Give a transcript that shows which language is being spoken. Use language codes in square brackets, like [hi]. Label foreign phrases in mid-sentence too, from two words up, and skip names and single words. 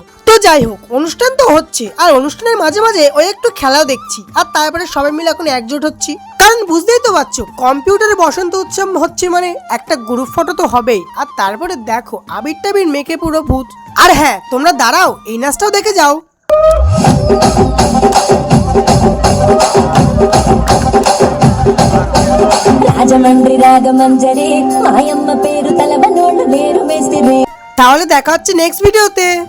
[bn] তো যাই হোক, অনুষ্ঠান তো হচ্ছে, আর অনুষ্ঠানের মাঝে মাঝে ওই একটু খেলাও দেখছি। আর তারপরে সবাই মিলে এখন একজোট হচ্ছি, কারণ বুঝতেই তো পারছো কম্পিউটারে বসন্ত উৎসব হচ্ছে মানে একটা [en] group photo [bn] তো হবেই। আর তারপরে দেখো আবির টাবির মেকে পুরো ভূত। আর হ্যাঁ, তোমরা দাঁড়াও, এই নাচটাও দেখে যাও। [te] రాజమండ్రి రాగమంజరి మాయమ్మ పేరు తలబనోళ్ళు లేరు మేస్తిరి। [bn] তাহলে দেখা হচ্ছে নেক্সট ভিডিওতে।